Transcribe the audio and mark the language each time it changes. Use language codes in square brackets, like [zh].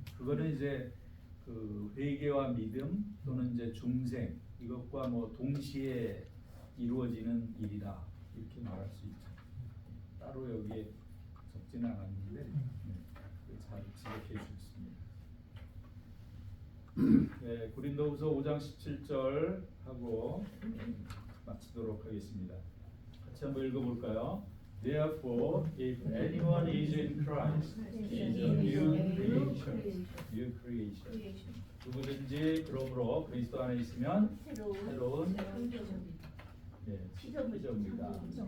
[ko] 그거는 이제 그 회개와 믿음 또는 이제 중생 이것과 뭐 동시에 이루어지는 일이다 이렇게 말할 수 있죠. 따로 여기에 적지는 않았는데 잘 지적해 주셨습니다. 네, 고린도후서 5장 17절 하고 마치도록 하겠습니다. 같이 한번 읽어볼까요? [en] Therefore, if anyone is in Christ, he is a new creation. New creation. [ko] 누구든지 그러므로 그리스도 안에 있으면 새로운 피조물입니다.